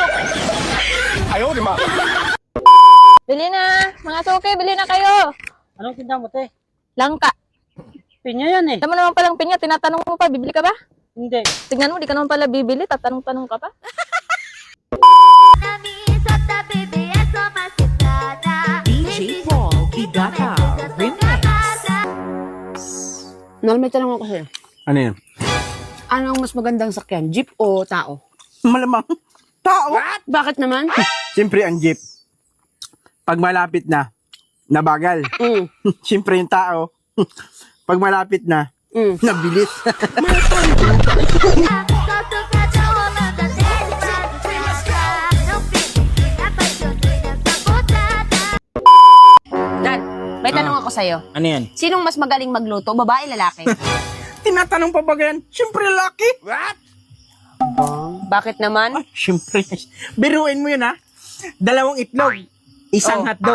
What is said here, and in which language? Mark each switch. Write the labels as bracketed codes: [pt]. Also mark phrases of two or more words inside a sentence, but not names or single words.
[tl] Ayaw, di ba? Bili na! Mga suki, bili na kayo! Anong tinda mo, te? Langka. Pinya yan eh. Alam mo naman palang pinya, tinatanong mo pa, bibili ka ba? Hindi. Tignan mo, di ka naman pala bibili, tatanong-tanong ka pa. [pt] Na minha exata, bebê, é só uma citada. DJ Paul Higata Remix. [tl] Nal, may tanong ako sa'yo. Ano yun? Anong mas magandang sakyan, jeep o tao? Malamang. Tao. Bakit naman? Siyempre ang jeep. Pag malapit na, nabagal. Siyempre yung tao. Pag malapit na, nabilis. [pt] Só tocar de rolando dele pra descansar. Não fique, me apaixonei nessa botada. [tl] Nal, may tanong ako sa'yo. Ano yan? Sinong mas magaling magluto, babae, lalaki? Tinatanong pa ba yan? Siyempre laki. Bakit naman? Siyempre. Biruin mo yun ha. 2 itlog. Isang hotdog.